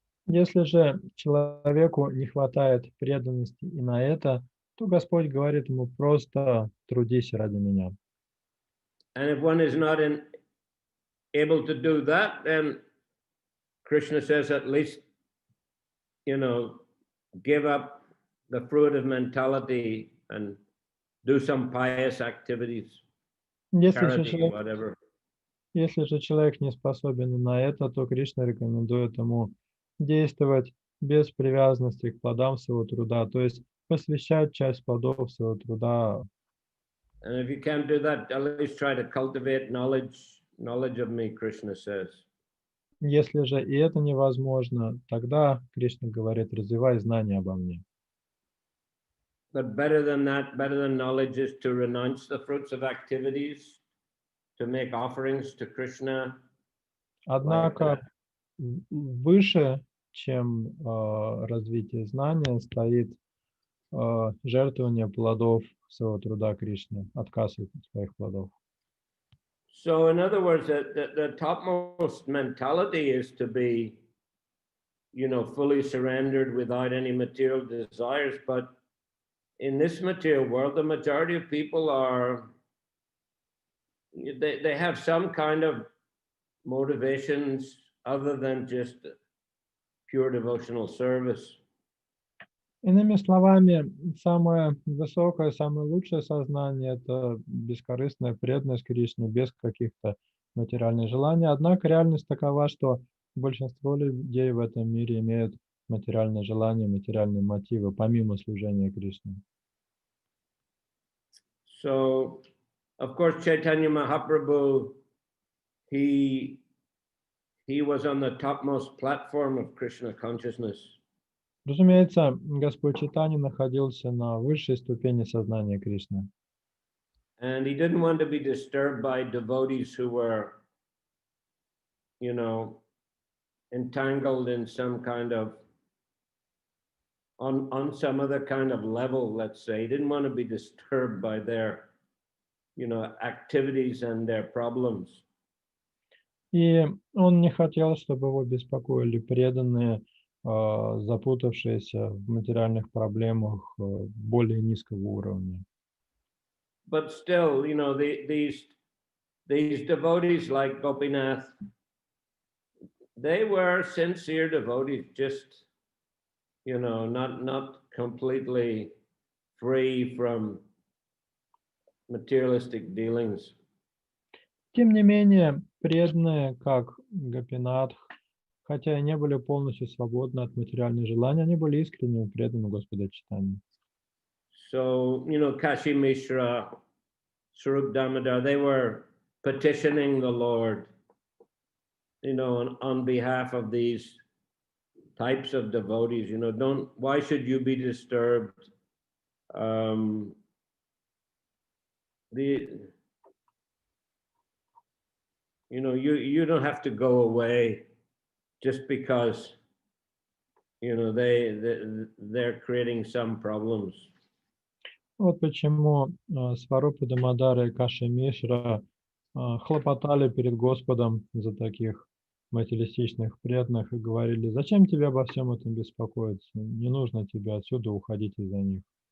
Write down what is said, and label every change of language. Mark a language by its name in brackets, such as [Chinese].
[Russian] Если же человеку не хватает преданности и на это, то Господь говорит ему: просто трудись ради меня. [English] And if one is not able to do that, then Krishna says, at least, give up the fruitive mentality and do some pious activities, charity, whatever. [Russian] Если же человек не способен на это, то Кришна рекомендует ему действовать без привязанности к плодам своего труда, то есть посвящать часть плодов своего труда. [English] And if you can't do that, at least try to cultivate knowledge of me, Krishna says. [Russian] Если же и это невозможно, тогда Кришна говорит: развивай знания обо мне. [English] But better than that, better than knowledge is to renounce the fruits of activities, to make offerings to Krishna. [Russian] Однако выше, чем развитие знания, стоит жертвование плодов своего труда Кришне, отказ от своих плодов. [English] So in other words, the topmost mentality is to be, fully surrendered without any material desires. But in this material world, the majority of people they have some kind of motivations other than just pure devotional service. [Russian] Иными словами, самое высокое, самое лучшее сознание — это бескорыстная преданность Кришне без каких-то материальных желаний. Однако реальность такова, что большинство людей в этом мире имеют материальные желания, материальные мотивы, помимо служения Кришне. [English] So, of course, Chaitanya Mahaprabhu, he was on the topmost platform of Krishna consciousness. [Russian] Разумеется, Господь Чайтанья находился на высшей ступени сознания Кришны. [English] And he didn't want to be disturbed by devotees who were, entangled in some kind of on some other kind of level, let's say. He didn't want to be disturbed by their, activities and their problems. [Russian] И он не хотел, чтобы его беспокоили преданные, запутавшиеся в материальных проблемах более низкого уровня. [English] But still, these devotees like Gopinath, they were sincere devotees, just, not completely free from materialistic dealings. [Russian] Тем не менее, преданные, как Гопинатх, хотя и не были полностью свободны от материальных желаний, они были искренне преданы Господу Чайтанье. [English] So, Kashi Mishra, Swarup Damodar, they were petitioning the Lord, on behalf of these types of devotees, why should you be disturbed? You don't have to go away just because, they're creating some problems. [Russian] Вот почему Сварупа Дамодара и Каши Мишра хлопотали перед Господом за таких материалистичных преданных и говорили: зачем тебе обо всем этом беспокоиться? Не нужно тебе отсюда уходить из-за них.